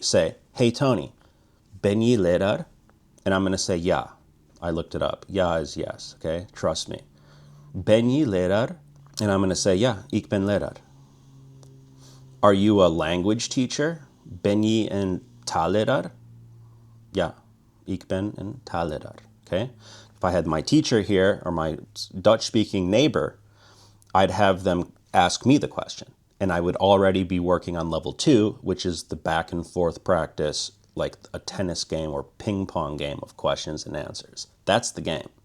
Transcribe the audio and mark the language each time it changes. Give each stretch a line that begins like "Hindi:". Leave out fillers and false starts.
English: Say, hey, Tony,
Dutch: ben je leraar?
English: And I'm going to say, yeah. I looked it up. Ja is yes, okay? Trust me.
Dutch: Ben je leraar?
English: And I'm going to say, yeah,
Dutch: ik ben leraar.
English: Are you a language teacher?
Dutch: Ben je een taalleraar? Ja, ik ben een taalleraar, okay?
English: If I had my teacher here or my Dutch-speaking neighbor, I'd have them ask me the question. And I would already be working on level 2, which is the back and forth practice like a tennis game or ping pong game of questions and answers. That's the game.